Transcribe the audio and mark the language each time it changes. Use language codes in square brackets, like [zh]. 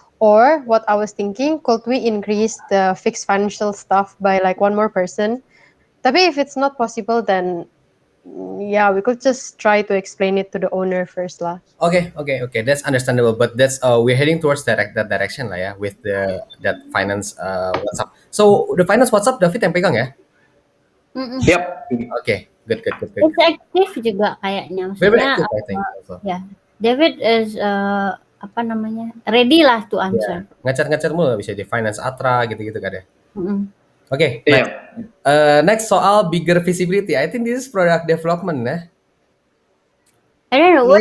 [en] Or what I was thinking, could we increase the fixed financial staff by like one more person? Tapi if it's not possible, then yeah, we could just try to explain it to the owner first lah. Okay. That's understandable, but that's we're heading towards that direction lah ya with that finance WhatsApp. So the finance WhatsApp David yang pegang ya? Mm-mm. Yep. Okay, good. It's active [id] juga kayaknya. [en] Very [id] Maksudnya [en] active, I think. Also. ya, David is [id] apa namanya, [en] ready lah to answer. [id] Ngacar mulu bisa di finance Atra gitu kan ya. Mm-mm. Oke, Iya. [en] next soal bigger visibility. I think this is product development ya. I don't know what